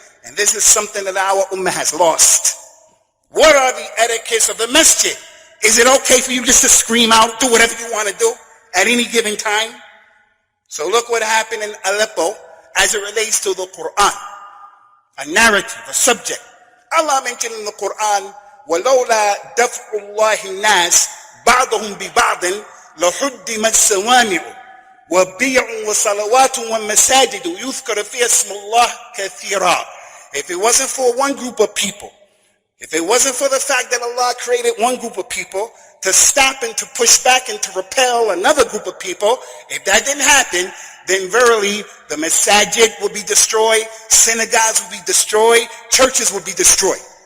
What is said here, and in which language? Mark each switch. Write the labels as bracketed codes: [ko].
[en] And this is something that our ummah has lost. What are the etiquettes of the masjid? Is it okay for you just to scream out, do whatever you want to do at any given time? So look what happened in Aleppo as it relates to the Quran. A narrative, a subject. [ar] Allah mentioned in the Quran, وَلَوْلَا دَفْعُ اللَّهِ النَّاسِ بَعْضَهُمْ بِبَعْضٍ لَحُدِّمَتْ سَوَامِعُ وَبِيعٌ وَصَلَوَاتٌ وَمَسَاجِدُ يُذْكَرُ فِيهَا اسْمُ اللَّهِ كَثِيرًا. [en] If it wasn't for one group of people, if it wasn't for the fact that Allah created one group of people to stop and to push back and to repel another group of people, if that didn't happen, then verily the masajid would be destroyed, synagogues would be destroyed, churches would be destroyed.